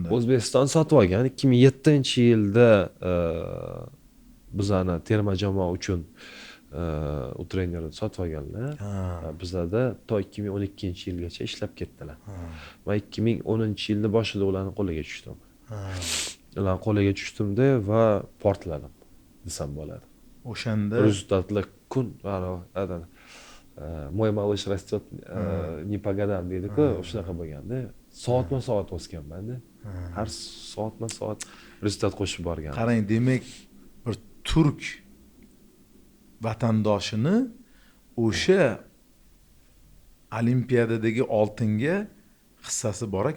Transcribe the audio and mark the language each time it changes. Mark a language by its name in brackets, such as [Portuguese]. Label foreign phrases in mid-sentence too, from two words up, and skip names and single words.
[Uzbek] O'zbekiston sotib olgan 2007-yilda bizani terma jamoa uchun u trenerni sotib olganlar. Bizlarda to 2012-yilgacha ishlab ketdilar. Va 2010-yilning boshida ularning qo'liga tushdim. Ularning qo'liga tushdimda va portladim desam bo'ladi. O'shanda Rezultatlar kun [Russian] мой малыш растет не по годам [Uzbek] deydi-ku, shunaqa bo'lganda. Soatma-soat o'sganman-da. Har soatma-soat rezultat qo'shib borgan. qarang, demak bir turk vatandoshini o'sha olimpiadadagi oltinga hissasi bor ekan.